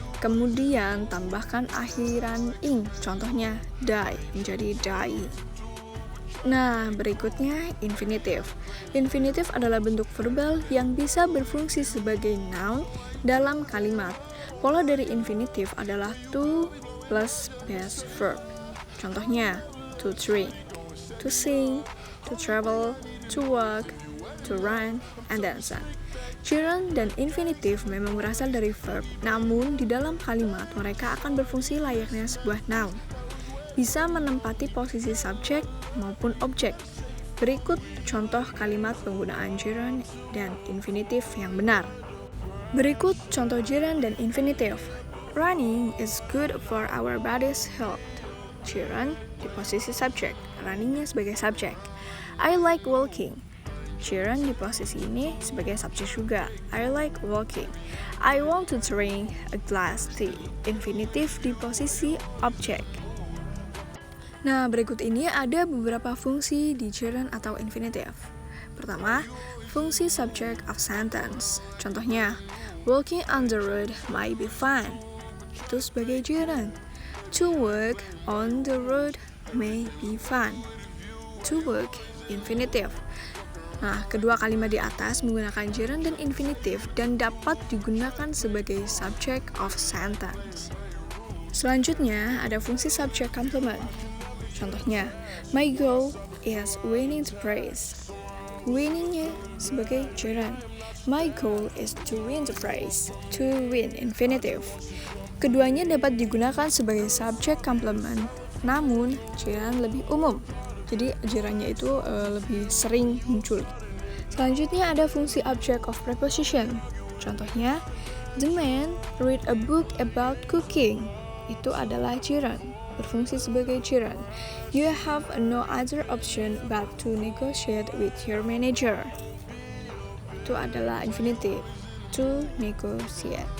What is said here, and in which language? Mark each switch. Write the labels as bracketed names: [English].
[Indonesian] Kemudian tambahkan akhiran ing. Contohnya, die menjadi die. Nah, berikutnya infinitive. Infinitive adalah bentuk verbal yang bisa berfungsi sebagai noun dalam kalimat. Pola dari infinitive adalah to plus base verb. Contohnya, [English] to drink, to sing, to travel, to walk, to run, and dance. [Indonesian] Gerund dan infinitive memang berasal dari verb, namun di dalam kalimat mereka akan berfungsi layaknya sebuah noun. Bisa menempati posisi subjek maupun objek. Berikut contoh kalimat penggunaan gerund dan infinitive yang benar. Berikut contoh gerund dan infinitive. [English] Running is good for our body's health. [Indonesian] Gerund di posisi subjek, runningnya sebagai subjek. [English] I like walking. [Indonesian] Gerund di posisi ini sebagai subjek juga. [English] I like walking. I want to drink a glass tea. [Indonesian] Infinitive di posisi objek. Nah, berikut ini ada beberapa fungsi di gerund atau infinitive. Pertama, fungsi [English] subject of sentence. [Indonesian] Contohnya, [English] walking on the road might be fun. [Indonesian] Itu sebagai gerund. [English] To work on the road may be fun. [Indonesian] To work, infinitive. Nah, kedua kalimat di atas menggunakan gerund dan infinitive dan dapat digunakan sebagai subject of sentence. Selanjutnya, ada fungsi subject complement. Contohnya, [English] my goal is winning the prize. Winningnya [Indonesian] sebagai gerund. [English] My goal is to win the prize. To win, infinitive. [Indonesian] Keduanya dapat digunakan sebagai subject complement, namun gerund lebih umum. Jadi gerundnya itu lebih sering muncul. Selanjutnya ada fungsi object of preposition. Contohnya, [English] the man read a book about cooking. [Indonesian] Itu adalah gerund, berfungsi sebagai gerund. [English] You have no other option but to negotiate with your manager. [Indonesian] Itu adalah infinitive, to negotiate.